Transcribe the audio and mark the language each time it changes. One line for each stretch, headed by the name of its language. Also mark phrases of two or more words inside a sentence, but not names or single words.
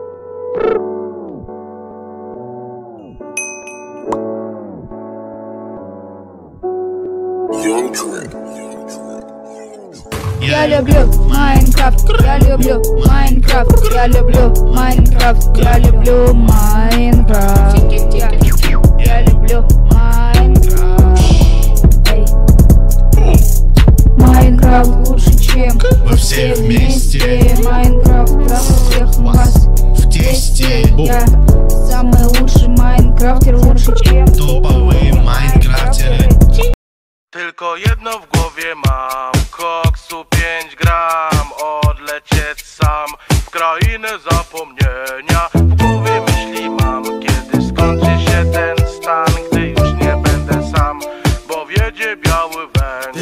Russian: Я люблю Майнкрафт, я люблю Майнкрафт, я люблю Майнкрафт, я люблю Майнкрафт, я люблю Майнкрафт. Майнкрафт лучше, чем мы все вместе. Майнкрафт прав всех вас в тесте. Я самый лучший майнкрафтер, лучше, чем топовые майнкрафтеры.
Polish: Tylko jedno w głowie mam, koksu 5 gram, odlecieć sam w krainę zapomnienia. W głowie myśli mam, kiedy skończy się ten stan, gdy już nie będę sam, bo wiedzie biały węgorz.